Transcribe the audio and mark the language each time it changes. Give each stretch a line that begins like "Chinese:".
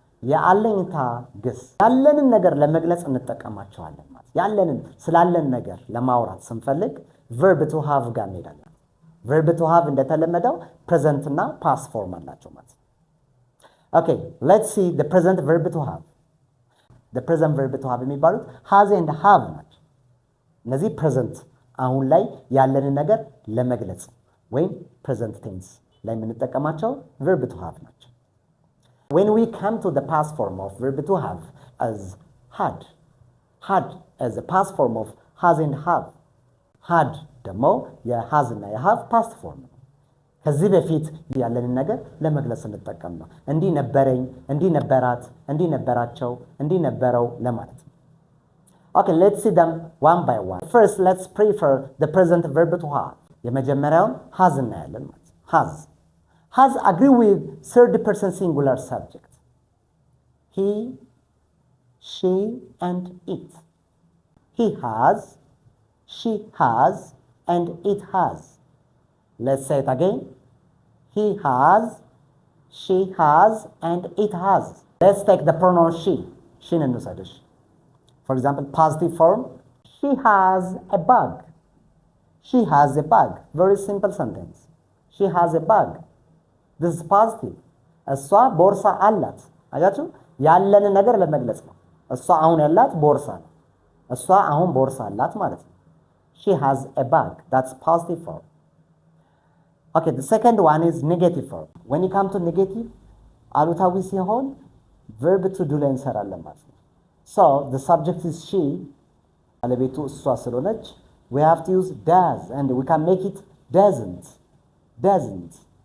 Amharic: የአለኝታ ግስ ያለንን ነገር ለመግለጽ እንጠቀማቸዋለን። ማለት ያለንን ስላለን ነገር ለማውራት ስንፈልግ verb to have ጋር እንሄዳለን። verb to have እንደተለመደው present እና past form አላቸው ማለት ነው።
English: Okay, let's see the present verb to have. The present verb to have የሚባሉት has and have ናቸው።
Amharic: እነዚህ present አሁን ላይ ያለንን ነገር ለመግለጽ
English: ወይም present tense ላይ የምንጠቀማቸው verb to have ናቸው። When we come to the past form of verb to have as had as the past form of has and have.
Amharic: had ደግሞ የhas እና የhave past form ነው። ከዚህ በፊት ያለንን ነገር ለመግለጽ እንጠቀም ነው። እንዲህ ነበረኝ፣ እንዲህ ነበራት፣ እንዲህ ነበራቸው፣ እንዲህ ነበረው ለማለት ነው።
English: Okay, let's see them one by one. First, let's prefer the present verb to have.
Amharic: የመጀመሪያውን has እናያለን ማለት ነው።
English: has agree with third person singular subject. He, she, and it. He has, she has, and it has. Let's say it again. He has, she has, and it has. Let's take the pronoun she. She
Amharic: እንውሰድሽ.
English: For example, positive form. She has a bag. She has a bag. Very simple sentence. She has a bag. This is positive.
Amharic: እሷ ቦርሳ አላት። አያችሁ? ያለንን ነገር ለመግለጽ ነው። እሷ አሁን ያላት ቦርሳ ነው። እሷ አሁን ቦርሳ አላት ማለት ነው።
English: She has a bag. That's positive form. Okay, the second one is negative form. When you come to negative,
Amharic: አሉታዊ ሲሆን
English: verb to do
Amharic: ላይ እንሰራለን ማለት ነው።
English: So, the subject is she.
Amharic: ባለቤቱ እሷ ስለሆነች
English: we have to use does and we can make it doesn't.